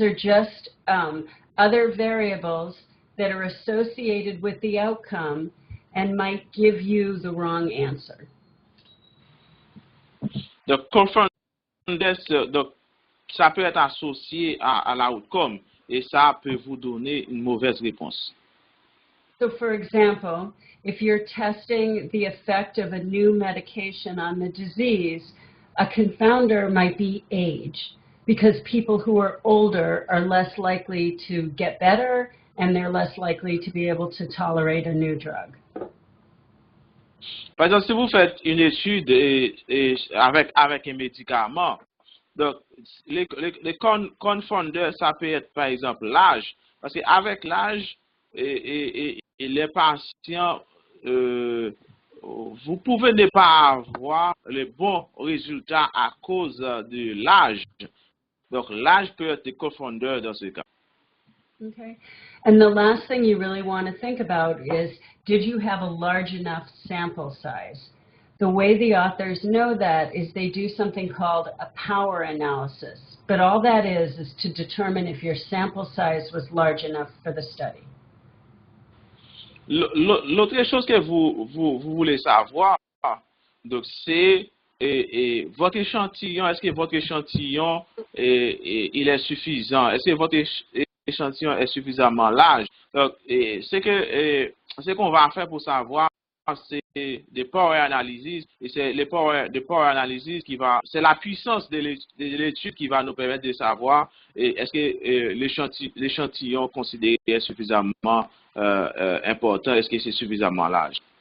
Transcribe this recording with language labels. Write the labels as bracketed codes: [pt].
[en] are just other variables that are associated with the outcome and might give you the wrong answer. [fr] Donc, confounders, donc, ça peut être associé à l'outcome et ça peut vous donner une mauvaise réponse. [en] So for example, if you're testing the effect of a new medication on the disease, a confounder might be age, because people who are older are less likely to get better and they're less likely to be able to tolerate a new drug. [fr] Par exemple, si vous faites une étude avec un médicament, donc les confondeurs, ça peut être par exemple l'âge, parce qu'avec l'âge, et les patients, vous pouvez ne pas avoir les bons résultats à cause de l'âge. Donc l'âge peut être confondeur dans ce cas. [en] Okay. And the last thing you really want to think about is, did you have a large enough sample size? The way the authors know that is they do something called a power analysis. But all that is to determine if your sample size was large enough for the study. [fr] L'autre chose que vous voulez savoir, donc c'est votre échantillon, est-ce que votre échantillon il est suffisant? Est-ce que votre échantillon est suffisamment large? Donc, ce qu'on va faire pour savoir, c'est des power analysis, et c'est les power analysis c'est la puissance de l'étude qui va nous permettre de savoir est-ce que l'échantillon considéré est suffisamment important, est-ce que c'est suffisamment large.